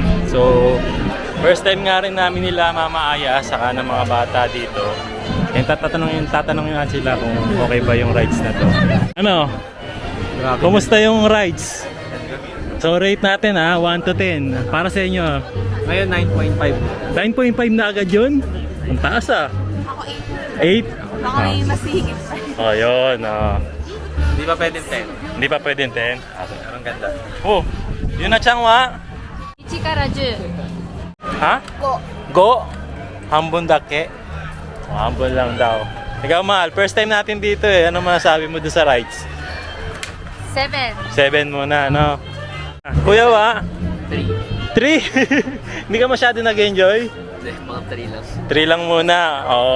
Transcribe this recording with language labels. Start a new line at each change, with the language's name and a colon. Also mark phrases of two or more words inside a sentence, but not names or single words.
Filipino: So,
English: first time
Filipino: nga rin namin nila Mama Aya saka ng mga bata dito. And tatanungin nga sila kung okay ba yung rides na to. Ano? Kumusta yung rides? So, rate natin 1 to 10. Para sa inyo. Ngayon, 9.5. 9.5 na agad yun? Ang taas Ako 8? Baka may masihigit pa. Oh, yun. Hindi pa pwedeng 10. Hindi pa pwedeng 10. Ang ganda. Oh, yun na Chang wa?
Japanese: 1から10。
Filipino: Ha? Go.
Japanese: 半分だけ.
Filipino: Hambon lang daw. Ikaw mahal,
English: first time
Filipino: natin dito eh. Ano masasabi mo doon sa rides? 7. 7 muna, no? Kuya wa? 3. 3? Hindi ka masyado nag-enjoy? Hindi, mga 3 lang. 3 lang muna, oo.